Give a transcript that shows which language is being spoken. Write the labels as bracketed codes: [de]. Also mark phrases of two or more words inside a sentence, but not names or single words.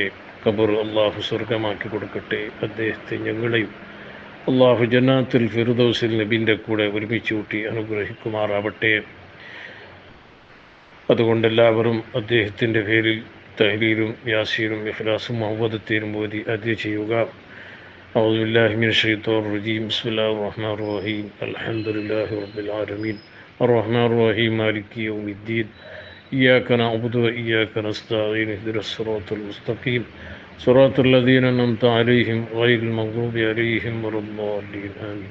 [ml] ഖബർ അള്ളാഹു സ്വർഗമാക്കി കൊടുക്കട്ടെ. അദ്ദേഹത്തെ ഞങ്ങളെയും അള്ളാഹു [ar] جنات الفردوس [ml] നബിൻ്റെ കൂടെ ഒരുമിച്ച് കൂട്ടി അനുഗ്രഹിക്കുമാറാവട്ടെ. അതുകൊണ്ട് എല്ലാവരും അദ്ദേഹത്തിൻ്റെ പേരിൽ തഹ്ലീലും യാസീനും ഇഖ്ലാസും മുഹവ്വദത്തീനും ഓതി അദ്യ ചെയ്യുക. [ar] أعوذ بالله من الشيطان الرجيم. بسم الله الرحمن الرحيم. الحمد لله رب العالمين الرحمن الرحيم مالك يوم الدين إياك نعبد وإياك نستعين اهدنا الصراط المستقيم صراط الذين أنعمت عليهم غير المغضوب عليهم ولا الضالين آمين.